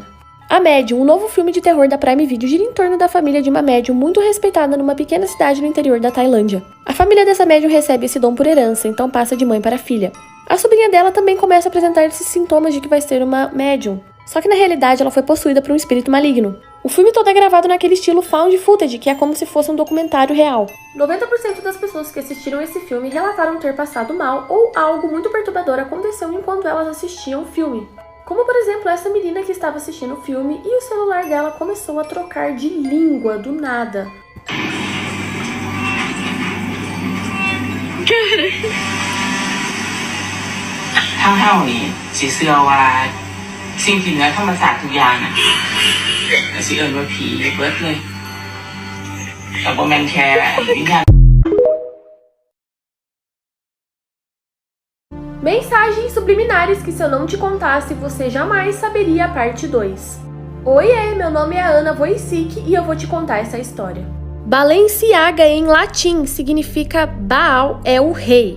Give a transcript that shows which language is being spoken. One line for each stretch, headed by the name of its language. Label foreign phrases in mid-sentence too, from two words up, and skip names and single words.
Portuguese: A Médium, um novo filme de terror da Prime Video, gira em torno da família de uma médium muito respeitada numa pequena cidade no interior da Tailândia. A família dessa médium recebe esse dom por herança, então passa de mãe para filha. A sobrinha dela também começa a apresentar esses sintomas de que vai ser uma médium, só que na realidade ela foi possuída por um espírito maligno. O filme todo é gravado naquele estilo found footage, que é como se fosse um documentário real. 90% das pessoas que assistiram esse filme relataram ter passado mal ou algo muito perturbador aconteceu enquanto elas assistiam o filme. Como, por exemplo, essa menina que estava assistindo o filme e o celular dela começou a trocar de língua do nada.
Northeastern Thai: เท่านี้สิเชื่อว่าสิ่งที่เหนือธรรมศาสตร์ทุกอย่างน่ะก็สิเอิ้นว่าผีเบิดเลยแต่บ่แม่นแค่วิญญาณ
Portuguese: Mensagens subliminares que se eu não te contasse você jamais saberia, parte 2. Oiê, meu nome é Ana Wojcik e eu vou te contar essa história. Balenciaga em latim significa Baal é o rei.